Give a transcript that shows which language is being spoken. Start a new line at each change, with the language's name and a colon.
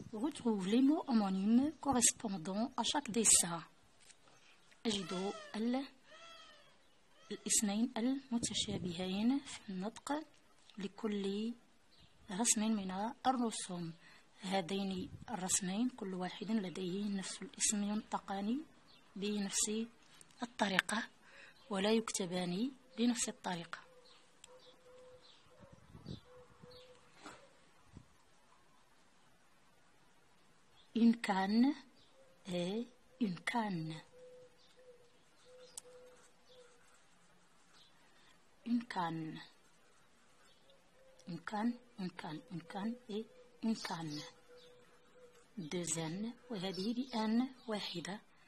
French: Retrouve les mots homonymes correspondant à chaque dessin.
Arabic: أجد الاسمين المتشابهين في النطق لكل رسم من الرسوم. هذين الرسمين كل واحد لديه نفس الاسم، ينطقان بنفس الطريقة ولا يكتبان بنفس الطريقة.
French: Une canne et une canne. Une canne. Une canne, une canne, une canne et une canne.
Arabic: 2 N وهذه بN واحدة.